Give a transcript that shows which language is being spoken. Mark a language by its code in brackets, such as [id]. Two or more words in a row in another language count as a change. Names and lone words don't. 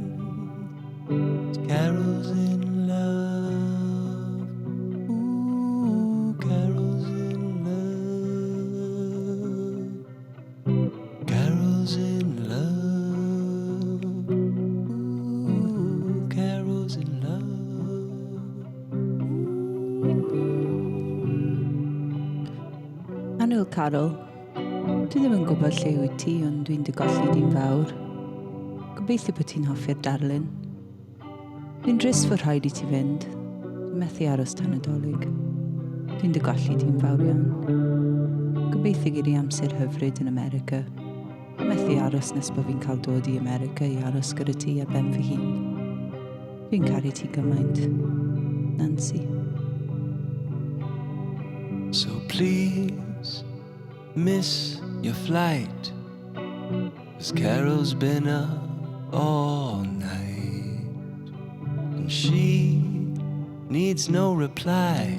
[en] Carol's in love. Ooh, Carol's in love. Carol's in love. Ooh, Carol's in love. [cy] Anwyl Carol, dwi ddim yn gwybod lle wyt ti, ond dwi'n dy golli di'n fawr. Gobeithio bod ti'n hoffi'r darlun. Dwi'n drist fod rhaid i ti fynd. Dwi'n methu aros tan y dolyg. Dwi'n dy golli di'n fawr iawn. Gobeithio gyda amser hyfryd yn America. Dwi'n methu aros nes bod fi'n cael dod i America i aros gyda ti ar ben fy hun. Dwi'n caru ti gymaint. Nancy. [en] So please miss your flight, 'cause Carol's been up all night, and she needs no reply.